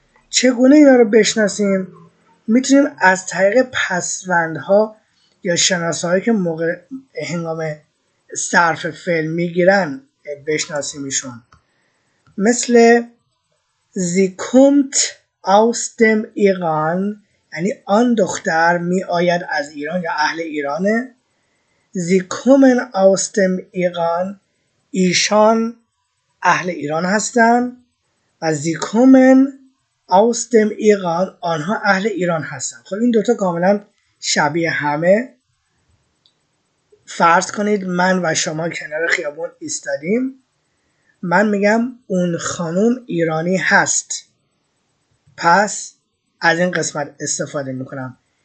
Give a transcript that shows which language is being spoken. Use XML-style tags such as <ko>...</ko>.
<fa>چگونه اینا رو بشناسیم؟ میتونیم از طریق پسوندها یا شناسه‌هایی که هنگام صرف فعل میگیرن بشناسیم ایشون. مثل</fa> <de>Sie kommt aus dem Iran،</de> <fa>یعنی آن دختر می آید از ایران یا اهل ایرانه.</fa> <de>Sie kommen aus dem Iran،</de> <fa>ایشان اهل ایران هستند. و</fa> <de>Sie kommen aus dem Iran،</de> <fa>آنها اهل ایران هستند. خب این دوتا کاملا شبیه همه. فرض کنید من و شما کنار خیابون ایستادیم. من میگم اون خانم ایرانی هست، پس از این قسمت استفاده میکنم.</fa>